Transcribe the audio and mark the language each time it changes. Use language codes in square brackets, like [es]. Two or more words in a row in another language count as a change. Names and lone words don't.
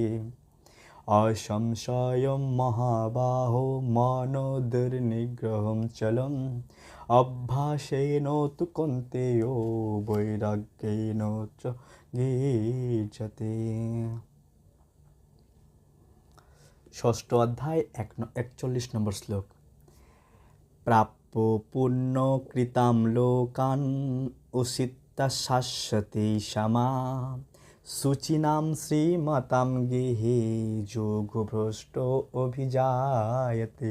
[sa] অসংশয়ম মহাবাহো মনোদুর্নিগ্রহম চলম অভ্যাসেন তু কন্তেয় বৈরাগ্যেন চ গীর্যতে। [bn] ষষ্ঠ অধ্যায় ৪১ নম্বর শ্লোক। [sa] প্রাপ্য পুণ্য কৃতাম লোকান উষিত্তা শাশ্বতে সমা শুচিনাম শ্রীমতাম গেহে যোগভ্রষ্ট অভিজায়তে।